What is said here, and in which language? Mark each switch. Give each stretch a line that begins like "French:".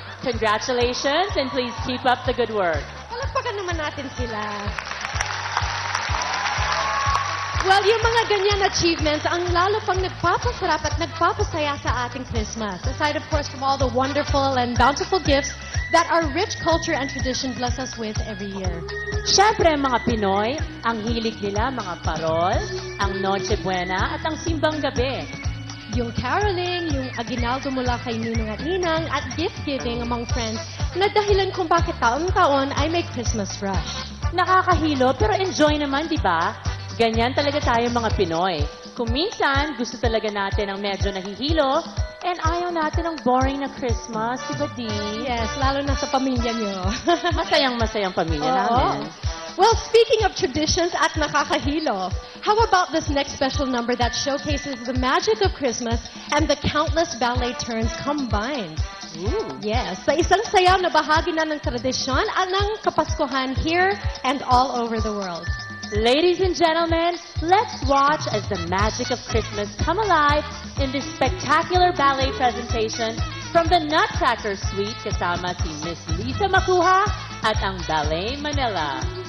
English: Congratulations and please keep up the good work.
Filipino: Palagpagan naman natin sila. Well, yung mga ganyan achievements, ang lalo pang nagpapasarap at nagpapasaya sa ating Christmas.
English: Aside, of course, from all the wonderful and bountiful gifts that our rich culture and tradition bless us with every year.
Filipino: Siyempre, mga Pinoy, ang hilig nila mga parol, ang Noche Buena at ang Simbang Gabi. Yung caroling, yung aginaldo mula kay Ninong at Ninang, at
English: gift-giving among friends
Filipino: na dahilan kung bakit taon-taon ay may Christmas rush. Nakakahilo pero enjoy naman, di ba? Ganyan talaga tayo mga Pinoy. Kung minsan, gusto talaga natin ang medyo nahihilo, and ayaw natin ang boring na Christmas, di ba, Di? Yes, lalo na sa pamilya nyo. Masayang-masayang pamilya namin.
English: Well, speaking of traditions
Filipino: at nakakahilo,
English: how about this next special number that showcases the magic of Christmas and the countless ballet turns combined?
Filipino: Yes, sa isang sayaw na bahagi na ng tradisyon at ng Kapaskuhan
English: here and all over the world. Ladies and gentlemen, let's watch as the magic of Christmas come alive in this spectacular ballet presentation from the Nutcracker Suite
Filipino: kasama si
English: Miss Lisa Makuha at ang Ballet Manila.